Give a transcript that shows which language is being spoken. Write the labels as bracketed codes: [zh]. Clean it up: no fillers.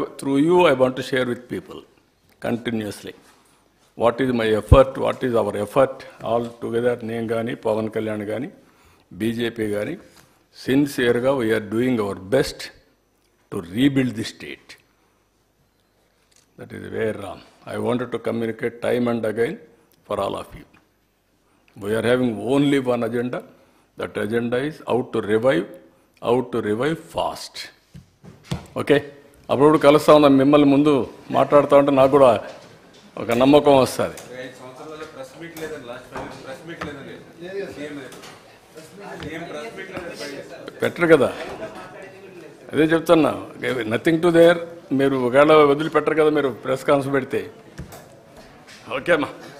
[en] Through you I want to share with people continuously. What is my effort, what is our effort all together. [te] నేను కానీ, పవన్ కళ్యాణ్ కానీ, BJP కానీ [en] సిన్సియర్గా we are doing our best to rebuild the state. That is where I wanted to communicate time and again for all of you. We are having only one agenda. That agenda is how to revive fast. Okay? [te] అప్పుడప్పుడు కలుస్తూ ఉన్నాం, మిమ్మల్ని ముందు మాట్లాడుతూ ఉంటే నాకు కూడా ఒక నమ్మకం వస్తుంది. పెట్టరు కదా, అదే చెప్తున్నా, [en] Nothing to there. [te] మీరు ఒకవేళ వదిలిపెట్టరు కదా మీరు ప్రెస్ కాన్ఫరెన్స్ పెడితే. ఓకేమ్మా.